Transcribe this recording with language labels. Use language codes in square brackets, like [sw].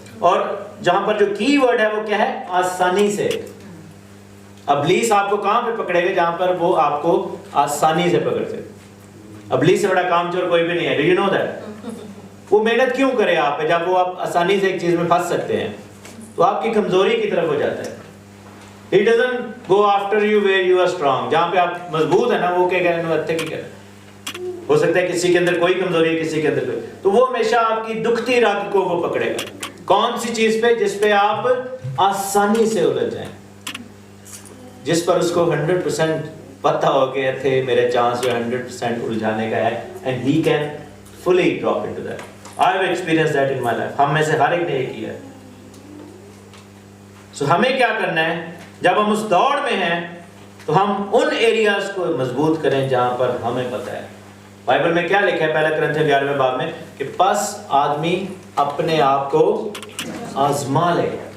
[ur] اور جہاں پر جو کی ورڈ ہے وہ کیا ہے؟ آسانی سے. ابلیس آپ کو کہاں پہ پکڑے گا؟ جہاں پر وہ آپ کو آسانی سے پکڑ سکے. ابلیس سے بڑا کام چور کوئی بھی نہیں ہے. [en] Do you know that? [ur] وہ محنت کیوں کرے آپ پہ جب وہ آپ آسانی سے ایک چیز میں پھنس سکتے ہیں؟ تو آپ کی کمزوری کی طرف ہو جاتا ہے. [en] He doesn't go after you where you are strong. [ur] جہاں پہ آپ مضبوط ہیں نا وہ کیا کہہ رہے ہیں؟ ہو سکتا ہے کسی کے اندر کوئی کمزوری ہے، کسی کے اندر کوئی، تو وہ ہمیشہ آپ کی دکھتی رگ کو وہ پکڑے گا. کون سی چیز پہ؟ جس پہ آپ آسانی سے الجھ جائیں، جس پر اس کو 100% پتہ ہو کہ تھے میرے چانس جو 100% الجھانے کا ہے. [en] And he can fully drop into that. I have experienced that in my life. [ur] ہم میں سے ہر ایک نے یہ کیا ہے. So ہمیں کیا کرنا ہے؟ جب ہم اس دوڑ میں ہیں تو ہم ان ایریاز کو مضبوط کریں جہاں پر ہمیں پتہ ہے. بائبل میں کیا لکھا ہے؟ 1 کرنتھیوں 11ویں باب میں کہ پس آدمی اپنے آپ کو آزما لے.